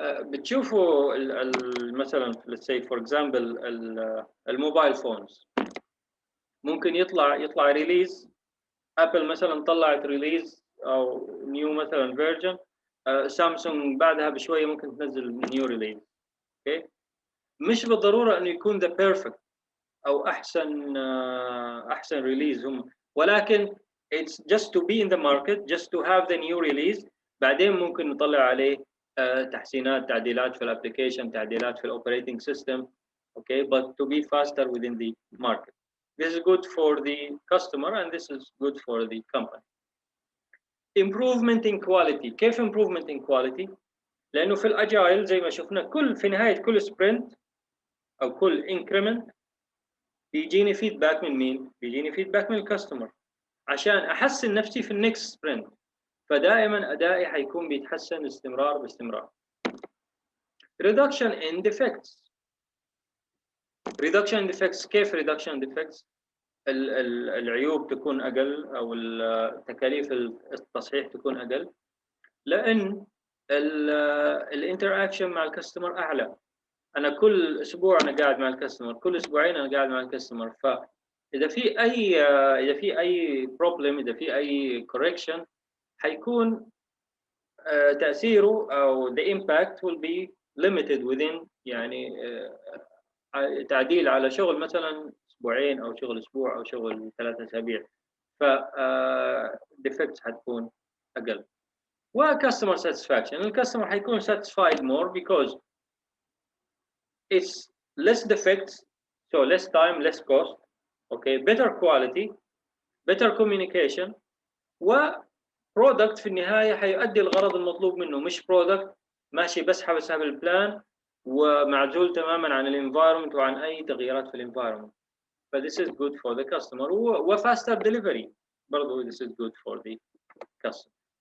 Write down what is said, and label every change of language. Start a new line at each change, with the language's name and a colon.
Arabic: بتشوفوا مثلا
English: let's say for example
Arabic: الموبايل فونز، ممكن يطلع ريليز، ابل مثلا طلعت ريليز او نيو مثلا فيرجن، سامسونج بعدها بشويه ممكن تنزل نيو ريليز. اوكي، مش بالضروره انه يكون ذا بيرفكت او احسن ريليز هم، ولكن
English: it's just to be in the market, just to have the new release.
Arabic: بعدين ممكن نطلع عليه تحسينات، تعديلات في الابلكيشن، تعديلات في الاوبريتنج سيستم.
English: Okay, but to be faster within the market. This is good for the customer and this is good for the company. Improvement in quality.
Arabic: كيف improvement in quality؟ لأنه في الأجايل زي ما شفنا في نهاية كل سبرنت أو كل increment بيجيني فيدباك من مين؟ بيجيني فيدباك من الكاستمر عشان أحسن نفسي في النكست سبرنت، فدائما أدائي حيكون بيتحسن باستمرار.
English: Reduction in defects. Reduction in defects.
Arabic: كيف reduction in defects؟ العيوب تكون أقل أو تكاليف التصحيح تكون أقل، لأن الانتراكشن مع الكاستمر أعلى. أنا كل أسبوع أنا قاعد مع الكاستمر، كل أسبوعين أنا قاعد مع الكاستمر، فإذا في أي بروبلم، إذا في أي correction حيكون تأثيره أو
English: the impact will be limited within
Arabic: يعني تعديل على شغل مثلا اسبوعين او شغل اسبوع او شغل 3 اسابيع، ف defects حتكون اقل.
English: و customer satisfaction.
Arabic: الكاستمر حيكون
English: satisfied more because it's less defects, so less time, less cost. Okay, better quality, better communication،
Arabic: و product في النهايه حيؤدي الغرض المطلوب منه، مش product ماشي بس حسب البلان ومعزول تماما عن الانفايرمنت وعن اي تغييرات في الانفايرمنت.
English: ف this is good for the customer و faster delivery برضو this is good for the customer.